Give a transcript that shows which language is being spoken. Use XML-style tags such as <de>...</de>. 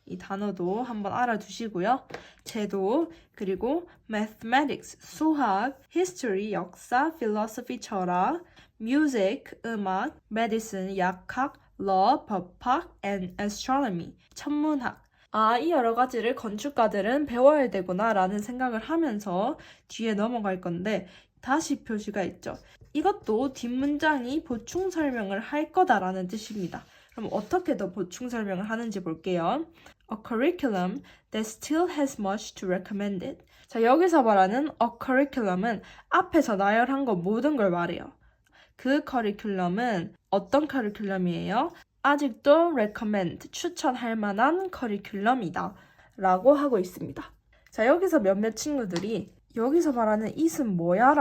<ko>이 단어도 한번 알아두시고요. 제도, 그리고 mathematics, 수학, history, 역사, philosophy, 철학, music, 음악, medicine, 약학, law, 법학, and astronomy, 천문학. 이 여러 가지를 건축가들은 배워야 되구나 라는 생각을 하면서 뒤에 넘어갈 건데 다시 표시가 있죠. 이것도 뒷문장이 보충 설명을 할 거다라는 뜻입니다. 그럼 어떻게 더 보충 설명을 하는지 볼게요.</ko> <en>A curriculum that still has much to recommend it.</en> <ko>자, 여기서 말하는 a curriculum은 앞에서 나열한 거 모든 걸 말해요. 그 커리큘럼은 어떤 커리큘럼이에요? 아직도 recommend, 추천할 만한 커리큘럼이다 라고 하고 있습니다. 자, 여기서 몇몇 친구들이 여기서 말하는 it은 뭐야?</ko>